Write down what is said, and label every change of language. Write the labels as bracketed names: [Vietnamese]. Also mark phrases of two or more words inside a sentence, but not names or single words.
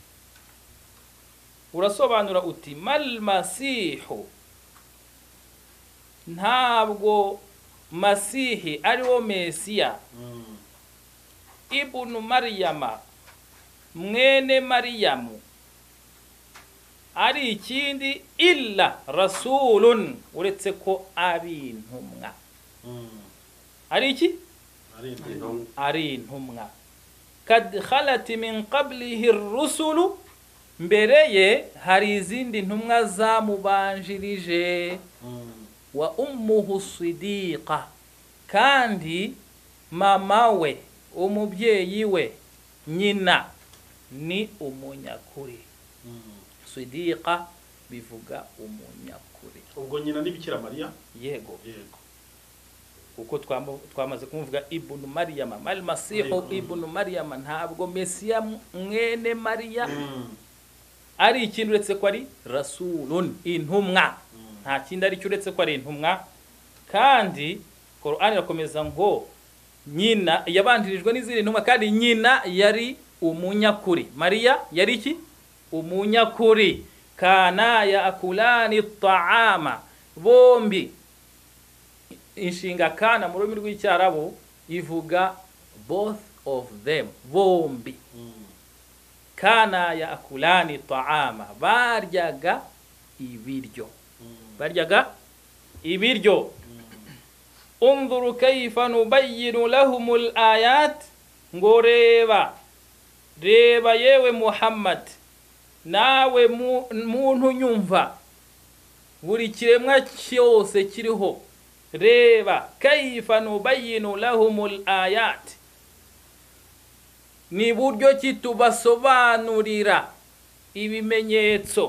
[Kinyarwanda] Urasobanura uti [Arabic] ما المسيح, [Kinyarwanda] ntabwo masihi ariwo mesiya [Arabic] ابن مريم [Kinyarwanda] mwene mariyamu ari ikindi [Arabic] إلا رسول, [Kinyarwanda] uretse ko ari intumwa. Ari iki? Ari intumwa. [Arabic] قد خلت من قبله الرسل, [Kinyarwanda] mbere ye hari izindi ntumwa zamubanjirije. [Arabic] وأمه صديقة, [Kinyarwanda] kandi mama we, umubyeyi we, nyina ni umunyakuri. Sidiqa bivuga umunyakuri. Ubwo nyina ni Bikira Mariya? Yego. Uko twamaze kumuvuga [Arabic] ابن مريم, ما المسيح ابن مريم, [Kinyarwanda] ntabwo Mesiya mwene Mariya ari ikintu uretse ko [Arabic] أري رسول, [Kinyarwanda] intumwa. Nta kindi ari uretse ko ari intumwa. Kandi Qur'an irakomeza ngo nyina yabandirijwe n'izindi ntumwa, kandi nyina yari umunyakuri. Mariya yari iki? Umunyakuri. [Arabic] كانا يأكلان الطعام, bombi. [Kinyarwanda] Inshinga kana mu rurimi rw'icyarabu ivuga [English] both of them, [Kinyarwanda] bombi. [Arabic] كانا يأكلان الطعام, baryaga ibiryo. [Kinyarwanda] Baryaga ibiryo. [Arabic] انظر كيف نبين لهم الآيات, [Kinyarwanda] ngo reba yewe Muhammad, nawe muntu nyumva, buri kiremwa cyose kiriho, reba [Arabic] كيف نبين لهم الآيات, [Kinyarwanda] ni buryo ki tubasobanurira ibimenyetso.